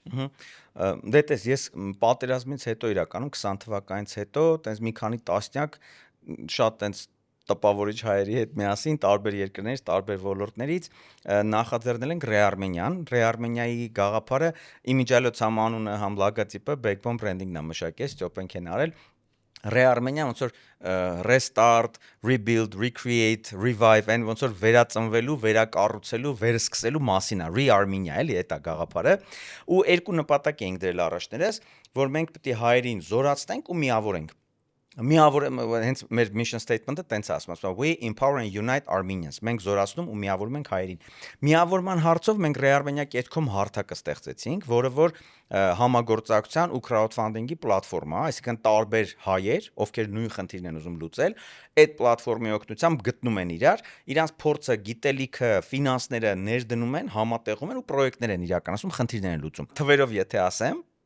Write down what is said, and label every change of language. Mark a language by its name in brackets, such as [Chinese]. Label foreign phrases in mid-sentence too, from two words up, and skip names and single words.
[Armenian] Դե տես, ես պատերազմից հետո իրականում 20 թվականից հետո տենց մի քանի տասնյակ շատ տենց տպավորիչ հայերի հետ միասին տարբեր երկրներից, տարբեր ոլորտներից նախաձեռնել ենք Ռեարմենիայի գաղափարը իմիջիալոց համ անունը, համ լոգոտիպը Backbone Branding-ն է մշակել, Ստյոպեն են արել։ Ռեարմենիա ոնց որ [English] restart, rebuild, recreate, revive, and [Armenian] ոնց որ վերածնվելու, վերակառուցելու, վերսկսելու մասին է Rearmenia, էլի դա գաղափարը։ Ու երկու նպատակ էինք դրել առաջներս, որ մենք պետք է հայերին զորացնենք ու միավորենք։ Հենց մեր [English] mission statement- [Armenian] ը տենց ասում է, [English] we empower and unite Armenians։ [Armenian] Մենք զորացնում ու միավորում ենք հայերին։ Միավորման հարցով մենք rearmenia.com հարթակը ստեղծեցինք, որը որ համագործակցության ու crowdfunding-ի պլատֆորմա, այսինքն տարբեր հայեր, ովքեր նույն խնդիրն են ուզում լուծել, այդ պլատֆորմի օգնությամբ գտնում են իրանց փորձը, գիտելիքը, ֆինանսները ներդնում են, համատեղում են ու պրոյեկտներ են իրականացում, խնդիրներ են լուծում։ Թվերով եթե ասեմ,